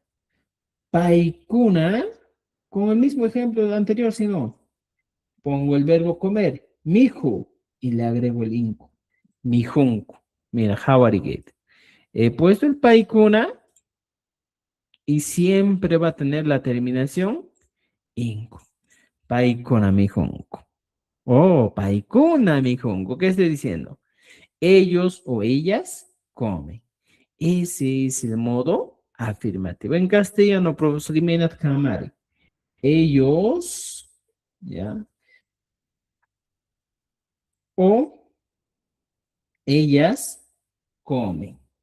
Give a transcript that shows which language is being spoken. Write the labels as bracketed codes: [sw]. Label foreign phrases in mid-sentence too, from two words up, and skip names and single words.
[es] Paikuna, con el mismo ejemplo anterior, si no, pongo el verbo comer, miju, y le agrego el inco, mijunco. Mira, jawarigate. He puesto el paikuna y siempre va a tener la terminación inco. [qu] Paikuna mijunco. Oh, paikuna mijunco. [es] ¿Qué estoy diciendo? Ellos o ellas comen. Ese es el modo afirmativo. En castellano, profesor Jiménez Camari. Ellos, ¿ya? O ellas comen.